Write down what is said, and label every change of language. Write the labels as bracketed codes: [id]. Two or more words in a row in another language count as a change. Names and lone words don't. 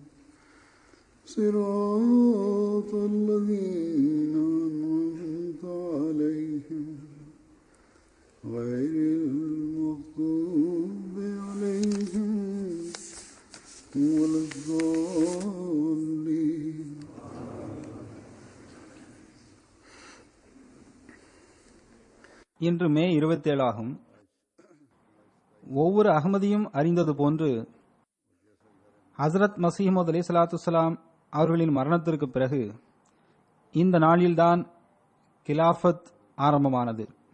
[ar] صراط الذين أنعمت عليهم غير المغضوب عليهم ولا الضالين. [ta] இன்று மே 27 ஆகும். ஒவ்வொரு அகமதியும் அறிந்தது போன்று ஹசரத் மசீஹ் மவ்ஊத் அலைஹிஸ்ஸலாத்துவஸ்ஸலாம் அவர்களின் மரணத்திற்கு பிறகு இந்த நாளில்தான் கிலாஃபத் ஆரம்பமானது.